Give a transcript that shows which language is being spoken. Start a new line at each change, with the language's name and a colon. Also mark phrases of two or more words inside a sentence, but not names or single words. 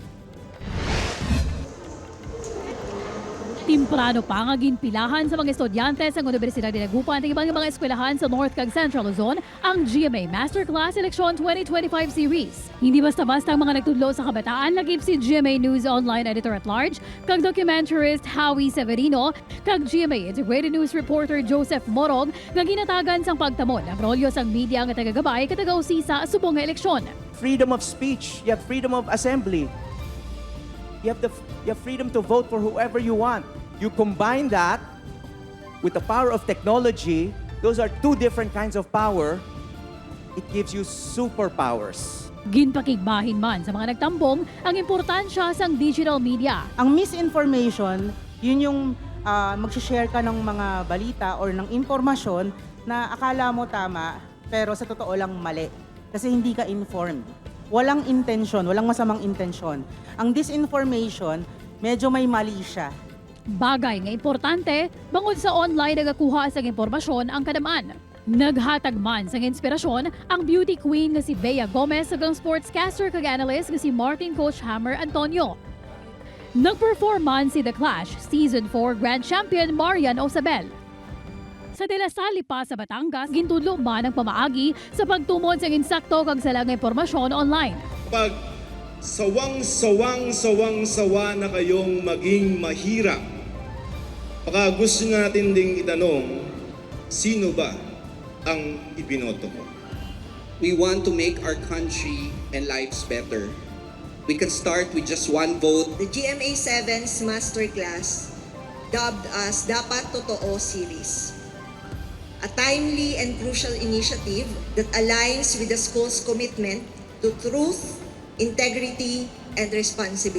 Hiligaynon: Timprano pa nga ginpilahan sa mga estudyante sa Universidad de Dagupan
Filipino: at ibang mga eskwelahan
Hiligaynon: sa North kag Central Luzon ang GMA Masterclass Eleksyon 2025 series.
Filipino: Hindi basta-basta ang mga
Hiligaynon: nagtudlo sa kabataan, lagip si GMA News Online Editor-at-Large, kag documentarist Howie Severino, kag GMA Integrated News Reporter Joseph Morog nga ginatagan sang pagtamon ang rolyo sang media nga tagagabay katagaw-sisa subong nga eleksyon.
English: Freedom of speech, you have freedom of assembly. You have freedom to vote for whoever you want. You combine that with the power of technology. Those are two different kinds of power. It gives you superpowers.
Hiligaynon: Ginpakigbahin man sa mga nagtambong ang importansya sang
English: digital media.
Filipino: Ang misinformation, yun yung mag-share ka ng mga balita or ng impormasyon na akala mo tama, pero sa totoo lang mali. Kasi hindi ka informed. Walang intensyon, walang masamang intensyon. Ang disinformation, medyo may mali siya.
Hiligaynon: Bagay nga importante, bangod sa online nagakuha sa impormasyon ang kadamaan. Naghatag man sa inspirasyon ang beauty queen nga si Bea Gomez ug ang sportscaster kag analyst nga si Martin Coach Hammer Antonio. Nagperform man si The Clash Season 4 Grand Champion Marian Osabel. Sa De La Salle Lipa sa Batangas, gintudlo man ang pamaagi sa pagtumon sa insakto kag salang impormasyon online.
Filipino: Pag sawang-sawa na kayong maging mahirap, baka gusto natin ding itanong, sino ba ang ibinoto mo?
English: We want to make our country and lives better. We can start with just one vote. The GMA 7's Masterclass, dubbed as Dapat Totoo series. A timely and crucial initiative that aligns with the school's commitment to truth, integrity, and responsibility.